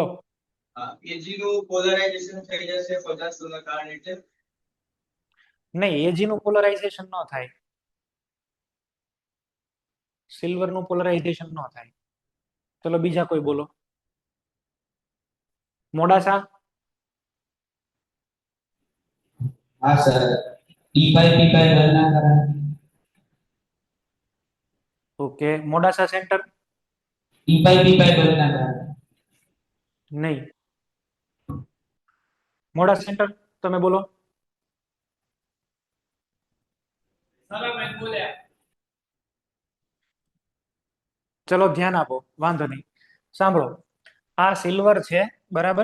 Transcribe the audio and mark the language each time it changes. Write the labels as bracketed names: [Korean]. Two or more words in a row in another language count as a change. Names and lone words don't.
[Gujarati] એજી નું પોલરાઇઝેશન થઈ જશે 50 ના કારણે એટલે નહીં, એજી નું પોલરાઇઝેશન ન થાય, સિલ્વર નું પોલરાઇઝેશન ન થાય. ચલો બીજા કોઈ બોલો. મોડાસા. હા સર ઈ પાઈ પી પાઈ ગણના કરા ઓકે, મોડાસા સેન્ટર. ઈ પાઈ પી પાઈ ગણના કરા નહીં. મોડાસા સેન્ટર તમે બોલો. ચલો ધ્યાન આપો, વાંધો નહીં. સાંભળો, આ સિલ્વર છે, બરાબર.